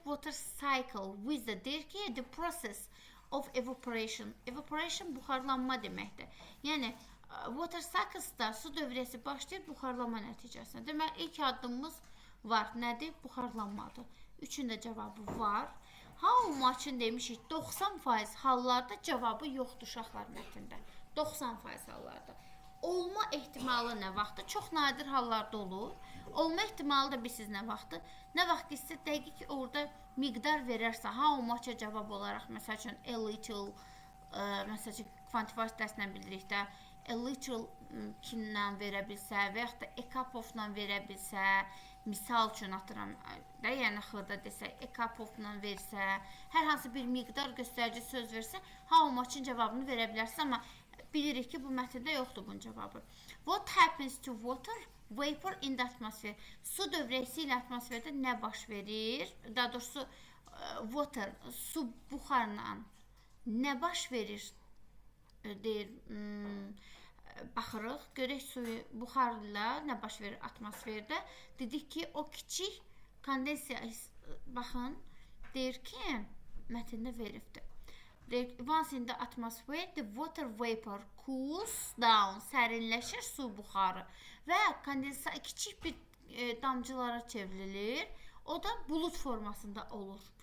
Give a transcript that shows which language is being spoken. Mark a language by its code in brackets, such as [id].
[en] Water cycle, with [az] deyir ki, [en] the process of evaporation. [az] Evaporation buxarlanma deməkdir. Yəni, water cyclesda su dövriyyəsi başlayır buxarlanma nəticəsində. Demək, ilk addımımız var. Nədir? Buxarlanmadır. Üçün də cavabı var. How much-ın demişik 90% hallarda cavabı yoxdur uşaqlar mətndə. 90% hallarda. Olma ehtimalı nə vaxtdır? Çox nadir hallarda olur. Olma ehtimalı da bilirsiniz nə vaxtdır? Nə vaxt ki, sizə dəqiq orada miqdar verərsə, how much-a cavab olaraq, məsəl üçün, a little, məsəl üçün, kvantifikasiya dərslə bildirik də, a little kinlə verə bilsə və yaxud da a cup of-la verə bilsə, misal üçün atıram da, yəni xırda desək, a cup of-la versə, hər hansı bir miqdar göstərici söz versə, how much-ın cavabını verə bilərsiniz, amma bilirik ki, bu mətndə yoxdur bunun cavabı. [en] What happens to water vapor in the atmosphere? [az] Su dövrəsi ilə atmosferdə nə baş verir? Daha doğrusu, water, su buxarla nə baş verir? Deyir, baxırıq, görək suyu buxarla nə baş verir atmosferdə. Dedik ki, o kiçik kondensiya, baxın, deyir ki, mətndə veribdir. [en] Once in the atmosphere, the water vapor cools down, [az] sərinləşir su buxarı və kondensasiya kiçik bir damcılara çevrilir. O da bulut formasında olur.